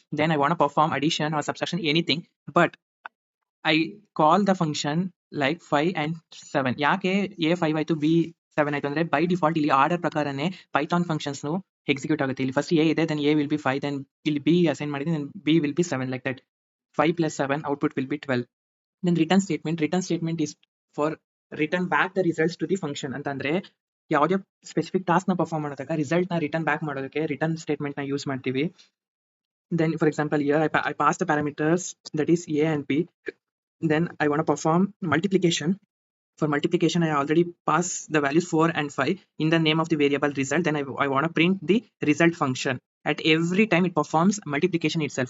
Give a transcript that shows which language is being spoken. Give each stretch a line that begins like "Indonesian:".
English: Then I want perform addition or subtraction, anything, but I call the function like 5 and 7.
Kannada: ಯಾಕೆ A 5 ಆಯ್ತು B 7 ಆಯ್ತು ಅಂದ್ರೆ, by default ಇಲ್ಲಿ order ಪ್ರಕಾರನೇ Python functions execute ಆಗುತ್ತೆ. ಇಲ್ಲಿ ಫಸ್ಟ್ ಎ ಇದೆ,
English: then A will be 5, ದೆನ್
Kannada: ಇಲ್ಲಿ ಬಿ ಅಸೈನ್ ಮಾಡಿದ್ರೆ
English: Then B will be 7, like that. 5 plus 7 output will be 12. Then return statement is for return back the results to the function.
Kannada: ಅಂತಂದ್ರೆ ಯಾವುದೇ specific task ನ perform ಮಾಡೋದಕ್ಕೆ result ನ return back ಮಾಡೋದಕ್ಕೆ return statement ನ use ಮಾಡ್ತೀವಿ.
English: Then for example, here I pass the parameters, that is a and b. Then I want to perform multiplication. For multiplication, I already pass the values 4 and 5 in the name of the variable result. Then I want to print the result function. At every time it performs multiplication itself.